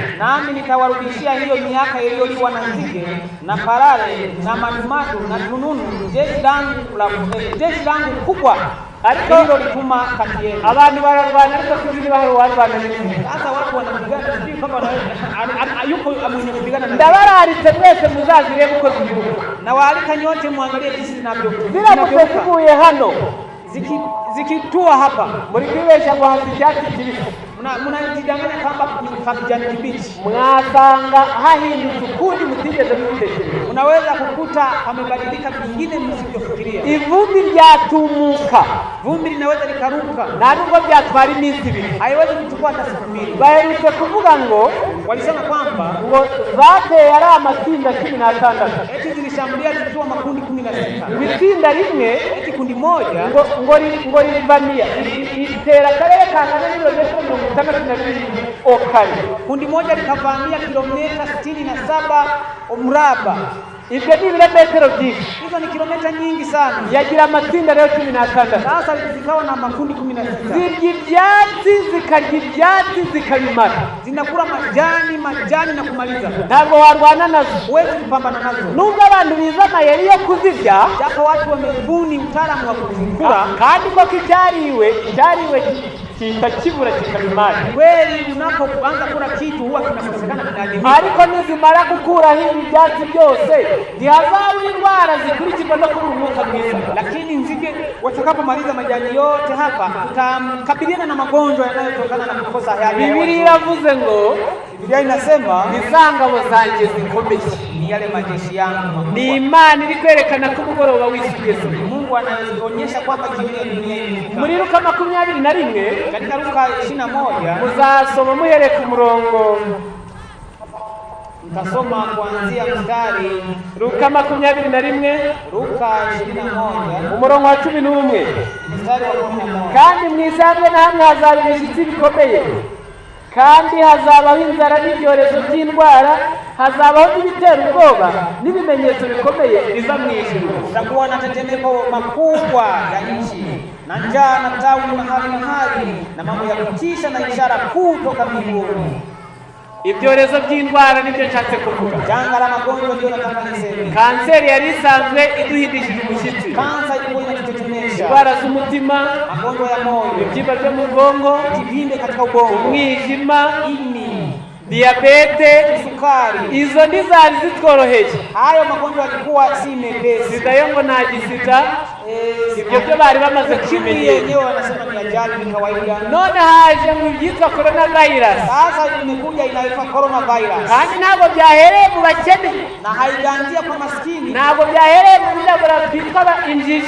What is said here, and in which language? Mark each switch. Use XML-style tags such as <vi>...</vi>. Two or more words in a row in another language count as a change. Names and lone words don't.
<sw>nami nitawarudishia hiyo miaka iliyoliwa na nzige na parare na madumadu na tununu, jeshi langu kubwa hilo lituma kati yenu.</sw> <rw>Abantu bararwana ariko sinzi bahari warwana n'iki.</rw> <sw>Sasa watu wanapigana, sijui kama yuko mwenye kupigana na</sw> <rw>Ndabararitse mwese muzazirebe uko zivuga,</rw> <sw>na waalika nyote muangalie jinsi zinavyokuwa</sw> <rw>ziramutse zivuye hano</rw> <sw>zikitua hapa.</sw> <rw>muri kwibeshya ngo hasi icyatsi kibisi,</rw> <sw>Mnajidanganya kwamba ni kijani kibichi,</sw> <rw>mwasanga hahindutse ukundi mutigeze mubitekereza.</rw> <sw>unaweza kukuta pamebadilika vingine msivyofikiria.</sw> <rw>Ivumbi ryatumuka,</rw> <sw>Vumbi linaweza likaruka,</sw> <rw>nta nubwo byatwara iminsi ibiri.</rw> <sw>haiwezi kuchukua hata siku mbili.</sw> <rw>Baherutse kuvuga ngo</rw> <sw>Walisema kwamba</sw> <rw>zateye ari amatsinda 16,</rw> <sw>eti zilishambulia zikiwa makundi 16.</sw> <rw>itsinda rimwe</rw> <sw>Eti kundi moja</sw> <rw>ngo rivamia itera akarere kangana n'ibirometero 62 okari.</rw> <sw>kundi moja likavamia kilomita 67 mraba.</sw> <rw>Ibyo ni ibirometero byinshi,</rw> <sw>Hizo ni kilomita nyingi sana.</sw> <rw>yagira amatsinda rero 16.</rw> <sw>Sasa zikawa na makundi 16,</sw> <rw>zirya ibyatsi zikarya ibyatsi zikabimara,</rw> <sw>zinakula majani na kumaliza.</sw> <rw>ntabwo warwana nazo,</rw> <sw>Huwezi kupambana nazo.</sw> <rw>nubwo abantu biza amayeri yo kuzirya,</rw> <sw>Japo watu wamebuni utaalamu wa kuzikula,</sw> <rw>kandi koko icyariwe kita kibura kikabimara.</rw> <sw>kweli unapoanza kula kitu huwa kinakosekana kinadimika.</sw> <rw>Ariko nizimara gukuraho ibi byatsi byose, ntihazaba indwara zikurikirwa no kubura umwuka mwiza.</rw> <sw>Lakini nzige watakapomaliza majani yote hapa, tutakabiliana na magonjwa yanayotokana na kukosa hewa.</sw> <rw>Biblia iravuze ngo,</rw> <sw>Biblia inasema</sw> <rw>ni za ngabo zanjye zikomeye.</rw> <sw>ni yale majeshi yangu.</sw> <rw>Ni Imana iri kwerekana ko umugoroba wisugeze.</rw> <sw>Mungu anaonyesha kwamba jioni ya dunia imefika.</sw> <rw>Muri Luka 21</rw> <sw>Katika Luka 21</sw> <rw>muzasoma muhere ku murongo,</rw> <sw>mtasoma kuanzia mstari</sw> <rw>Luka 21</rw> <sw>Luka 21</sw> <rw>umurongo wa 11.</rw> <sw>mstari wa 11.</sw> <rw>Kandi mwisange na hamwe hazaba ibishyitsi bikomeye, kandi hazabaho inzara n'ibyorezo by'indwara, hazabaho n'ibitera ubwoba n'ibimenyetso bikomeye biva mu ijuru.</rw> <sw>Kutakuwa na tetemeko makubwa ya nchi na njaa na tauni mahali na mambo ya kutisha na ishara kuu toka mbinguni.</sw> <rw>Ibyorezo by'indwara nibyo nshatse kuvuga.</rw> <sw>Janga la magonjwa ndio nataka niseme.</sw> <rw>Kanseri yari isanzwe iduhindishije umushyitsi,</rw> <sw>Kansa ilikuwa inatutetemesha,</sw> <rw>indwara z'umutima,</rw> <sw>magonjwa ya moyo,</sw> <rw>ibibyimba byo mu bwongo,</rw> <sw>kivimbe katika ubongo,</sw> <rw>umwijima,</rw> <sw>ini,</sw> <rw>diyabete,</rw> <sw>sukari.</sw> <rw>izo ntizari zitworoheye.</rw> <sw>Hayo magonjwa yalikuwa si mepesi.</sw> <rw>Sida yo ngo nta gisida, ibyo byo bari bamaze</rw> <sw>ukimwi</sw> <rw>kubimenyera.</rw> <sw>yenyewe wanasema ni ajali, ni kawaida.</sw> <rw>None haje mu byitwa coronavirus,</rw> <sw>Sasa imekuja inaitwa coronavirus,</sw> <rw>kandi ntabwo byahereye mu bakene,</rw> <sw>na haijaanzia kwa maskini,</sw> <rw>ntabwo byahereye mu birabura bitwa injiji,</rw>